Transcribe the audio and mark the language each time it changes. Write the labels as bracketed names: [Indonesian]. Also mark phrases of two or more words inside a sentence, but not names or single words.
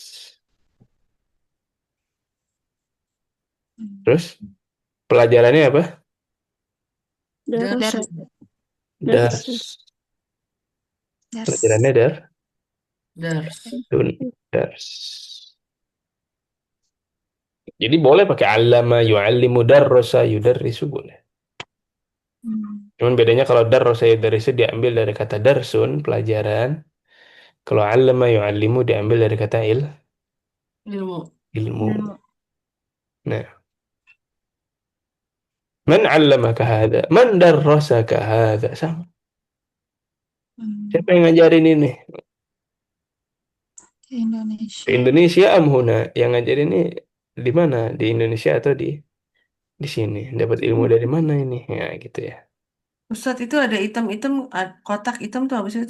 [Indonesian] Terus pelajarannya apa? Dars. Dars. Pelajarannya Dars. dars. Jadi boleh pakai [Arabic] علّم، يعلّم, درّس، يدرّس boleh. [Indonesian] Cuman bedanya kalau [Arabic] درّس، يدرّس [Indonesian] diambil dari kata darsun, pelajaran. Kalau [Arabic] علّم، يعلّم [Indonesian] diambil dari kata Ilmu. ilmu. Nah, [Arabic] من علّمك هذا? من درّسك هذا? [Indonesian] Sama. Siapa yang ngajarin ini? Di Indonesia. Di Indonesia [Arabic] أم هنا? [Indonesian] Yang ngajarin ini di mana? Di Indonesia atau di sini? Dapat ilmu dari mana ini? Ya, gitu ya. Ustadz itu ada hitam-hitam, kotak hitam tuh apa sih itu?